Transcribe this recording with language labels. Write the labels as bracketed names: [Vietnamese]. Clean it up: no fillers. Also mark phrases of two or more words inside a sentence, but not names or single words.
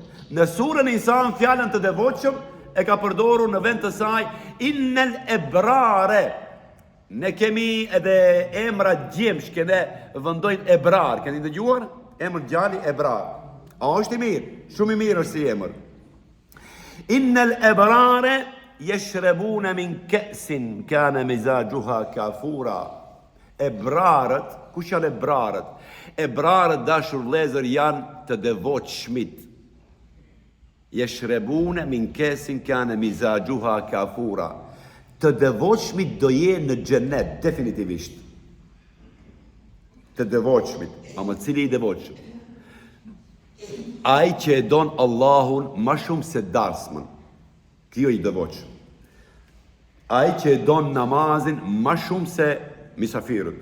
[Albanian] Në surën Insan fjalën të devotshëm e ka përdorur në vend të saj [Arabic] إن الأبرار. [Albanian] Ne kemi edhe emra gjemsh që ne vendojnë ebrar. Keni dëgjuar? Emër gjali ebrar. A është i mirë? Shumë i mirë është si emër. [Arabic] إن الأبرار يشربون من كأس كان مزاجها كافورا. [Albanian] Ebrarët, kush janë ebrarët? Ebrarët dashur vëllezër janë të devotshmit. [Arabic] يشربون من كأس كان مزاجها كافورا. [Albanian] Të devotshmit do jenë në xhenet definitivisht. Të devotshmit, ama cili i devotshëm? Ai që e don Allahun më shumë se darsmën. Kjo i devotshëm. Ai që e don namazin më shumë se misafirët.